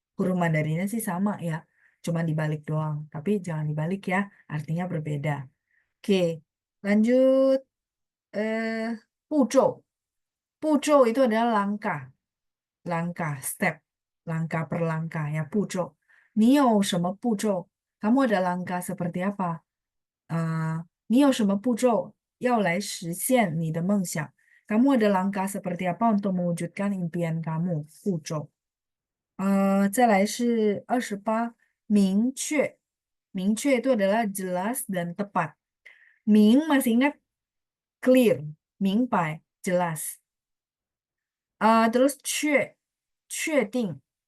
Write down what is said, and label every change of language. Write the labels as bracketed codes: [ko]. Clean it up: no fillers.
[id] Huruf Mandarinnya sih sama ya, cuma dibalik doang. Tapi jangan dibalik ya, artinya berbeda. Oke, lanjut. Eh, 步骤. 步骤 itu adalah langkah. Langkah, step. Langkah per langkah ya, 步骤. [zh] 你有什么步骤? [id] Kamu ada langkah seperti apa? [zh] 你有什么步骤要来实现你的梦想? [id] Kamu ada langkah seperti apa untuk mewujudkan impian kamu? [zh] 步骤.再来是28, 明确. 明确 [id] itu adalah jelas dan tepat. 明 masih ingat? Clear, [zh] 明白, [id] jelas. Terus [zh] 确定.